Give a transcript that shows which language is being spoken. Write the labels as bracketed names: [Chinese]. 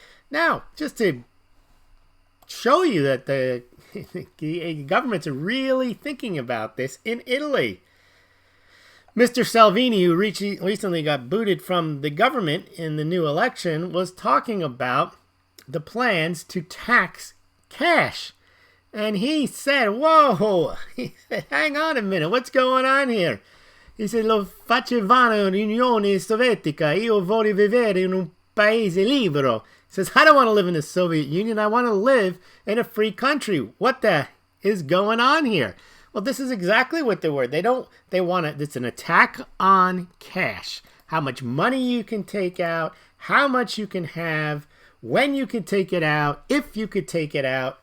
[English] Now, just to show you that the governments are really thinking about this, in Italy, Mr. Salvini, who recently got booted from the government in the new election, was talking about the plans to tax cash. And he said, whoa, he said, hang on a minute, what's going on here? He said, [Italian] lo facevano in Unione Sovietica, io voglio vivere in un paese libero. [English] He says, I don't want to live in the Soviet Union, I want to live in a free country. What the is going on here? Well, this is exactly what they were. They want it, it's an attack on cash. How much money you can take out, how much you can have, when you can take it out, if you could take it out.